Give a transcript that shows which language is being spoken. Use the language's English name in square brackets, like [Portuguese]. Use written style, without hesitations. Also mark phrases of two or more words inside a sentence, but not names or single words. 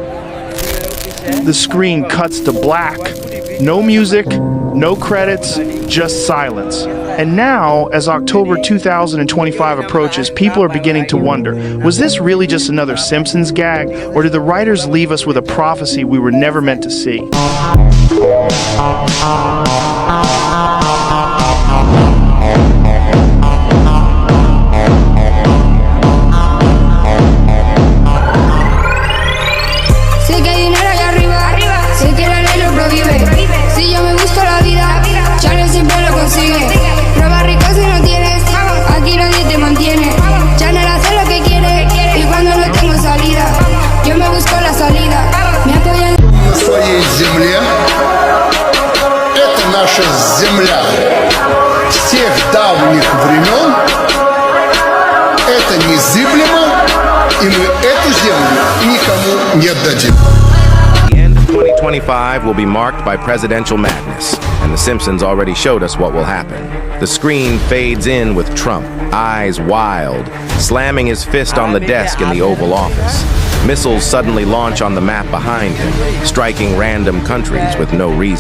[English] The screen cuts to black. No music, no credits, just silence. And now, as October 2025 approaches, people are beginning to wonder, was this really just another Simpsons gag, or did the writers leave us with a prophecy we were never meant to see? [Spanish] Sé que hay dinero allá arriba, sé que la ley lo prohíbe. Si yo me busco la vida, Channel siempre lo consigue. Roba rico si no tienes, aquí nadie te mantiene. Channel hace lo que quiere y cuando no tengo salida, yo me busco la salida. Me apoyan. [Russian] На своей земле это наша земля с тех давних времен. Это незыблемо, и мы эту землю никому не отдадим. [English] The end of 2025 will be marked by presidential madness, and The Simpsons already showed us what will happen. The screen fades in with Trump, eyes wild, slamming his fist on the desk in the Oval Office. Missiles suddenly launch on the map behind him, striking random countries with no reason.